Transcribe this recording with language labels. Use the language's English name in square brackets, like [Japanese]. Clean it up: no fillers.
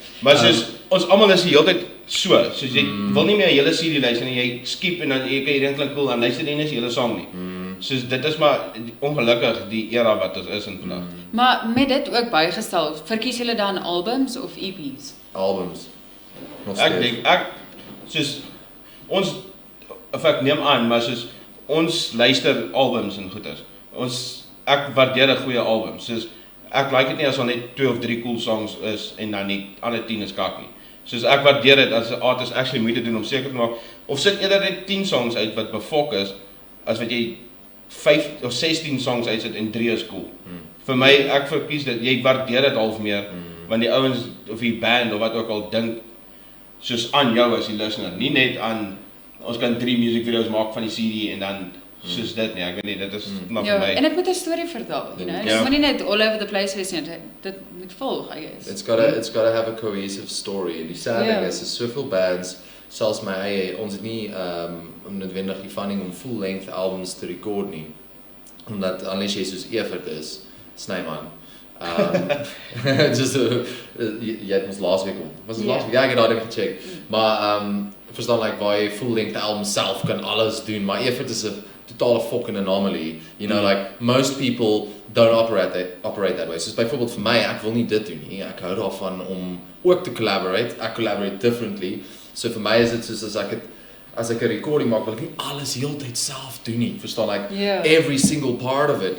[Afrikaans] Maar soos ons almal is die hele tyd soos jy wil nie meer 'n hele CD luister nie, jy skip en dan jy kyk hierdie klink cool en luister nie eens die hele song nie. Soos dit is maar ongelukkig die era wat ons is in vandag. Maar met dit ook bygestel, verkies julle dan albums of EP's? Albums. Ek dink soos ons of ek neem aan, maar soos ons luister albums en goeders. Ek waardeer 'n goeie album. Soos ek like dit nie as daar net 2 of 3 cool songs is en dan die ander 10 is kak nie. Soos ek waardeer dit as 'n artist actually moeite doen om seker te maak of sit eerder net 10 songs uit wat befok is as wat jy 5 of 16 songs uitsit en 3 is cool. Vir my ek verkies dit jy waardeer dit half meer want die ouens of die band of wat ook al dink soos aan jou as die listener, nie net aan ons kan 3 music videos maak van die CD en dan soos dit nie, ek weet nie, dit is maar vir my. En dit moet 'n storie vertel, you know. Dit moet nie net [English] all over the place [Afrikaans] wees nie, dit moet volg, [English] I guess. It's got to have a cohesive story. [Afrikaans] En die sad ding is soveel bands, selfs my eie, ons het nie noodwendig die funding om full length albums te record nie. Omdat unless jy soos Evert is, Snyman. Just jy het ons laas week om. Was dit laas week? Ja, ek het daai ding gecheck. Maar verstaan like waar jy full length album self kan alles doen, maar Evert is 'n totale fucking anomaly. [English] You know, like most people don't operate that way. [Afrikaans] So byvoorbeeld vir my, ek wil nie dit doen nie. Ek hou daarvan om ook te collaborate. Ek collaborate differently. So vir my is dit soos as ek 'n recording maak, wil ek nie alles heeltyd self doen nie. Verstaan like [English] every single part of it.